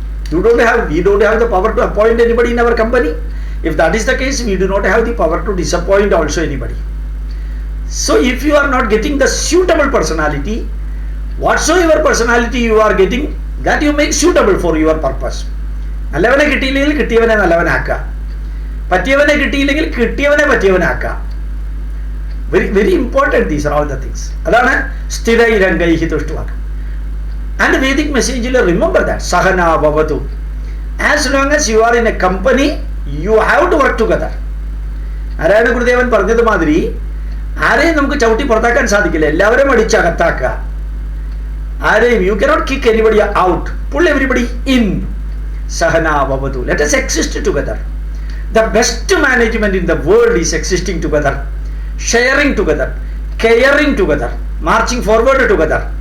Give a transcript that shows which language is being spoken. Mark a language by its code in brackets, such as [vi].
[en] We don't have the power to appoint anybody in our company. If that is the case, we do not have the power to disappoint also anybody. So if you are not getting the suitable personality, whatsoever personality you are getting, that you make suitable for your purpose. [ml] നല്ലവനെ കിട്ടിയില്ലെങ്കിൽ കിട്ടിയവനെ നല്ലവനാക്കുക, പറ്റിയവനെ കിട്ടിയില്ലെങ്കിൽ കിട്ടിയവനെ പറ്റിയവനാക്കുക. [en] Very important, these are all the things. അതാണ് [sa] സ്ഥിരൈരംഗൈഹി തുഷ്ടുവാക്കം. [en] And Vedic message, remember that Sahana Bhavatu. As long as you are in a company, you have to work together. [ml] ആരാണ് ഗുരുദേവൻ പറഞ്ഞത് മാതിരി ആരെയും നമുക്ക് ചവിട്ടി പുറത്താക്കാൻ സാധിക്കില്ല, എല്ലാവരും അടിച്ചകത്താക്കുക. ആരെയും [en] you cannot kick anybody out, pull everybody in. Sahana Bhavatu. Let us exist together. The best management in the world is existing together, sharing together, caring together, marching forward together.